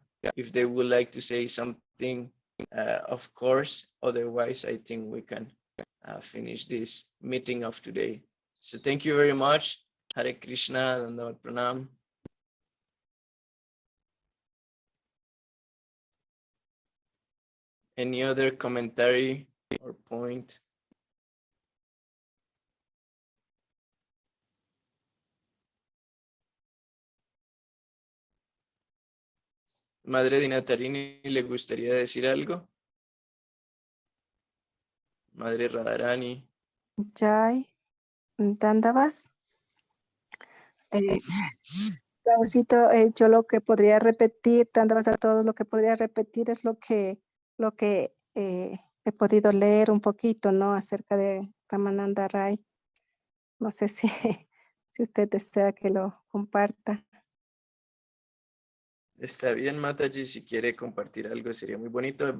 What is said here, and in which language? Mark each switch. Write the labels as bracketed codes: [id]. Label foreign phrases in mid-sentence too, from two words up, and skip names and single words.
[en] If they would like to say something, of course, otherwise I think we can finish this meeting of today. So thank you very much. [hi] हरे कृष्ण, दण्डवत् प्रणाम. [en] Any other commentary or point? [es] Madre Dinatarini, ¿le gustaría decir algo? Madre Radharani. [hi] जय, दण्डवत्. [es] Raulcito, yo lo que podría repetir, Dandavas a todos, lo que podría repetir es lo que he podido leer un poquito, ¿no? Acerca de Ramananda Ray. No sé si, si usted desea que lo comparta. Está bien, Mataji, si quiere compartir algo sería muy bonito.